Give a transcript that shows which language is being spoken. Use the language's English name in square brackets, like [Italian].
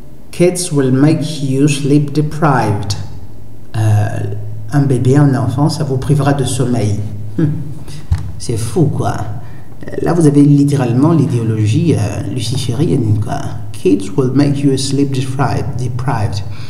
[English] Kids will make you sleep deprived. [French] Un bébé, un enfant, ça vous privera de sommeil. C'est fou, quoi. Là, vous avez littéralement l'idéologie luciférienne, quoi. [English] Kids will make you sleep deprived.